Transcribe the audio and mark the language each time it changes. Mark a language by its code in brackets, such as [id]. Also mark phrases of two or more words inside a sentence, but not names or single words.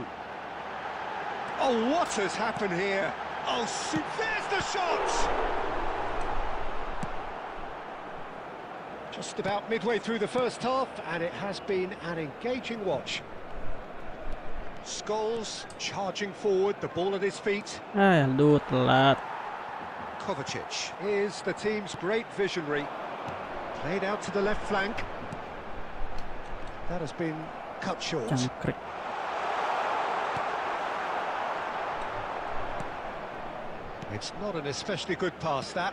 [en] Oh, what has happened here? Oh, there's the shot! Just about midway through the first half, and it has been an engaging watch. Scholes charging forward, the ball at his feet. [id] Aduh, telat. [en] Kovacic is the team's great visionary. Played out to the left flank. That has been cut short. [jv] Jangkrik. [en] It's not an especially good pass, that.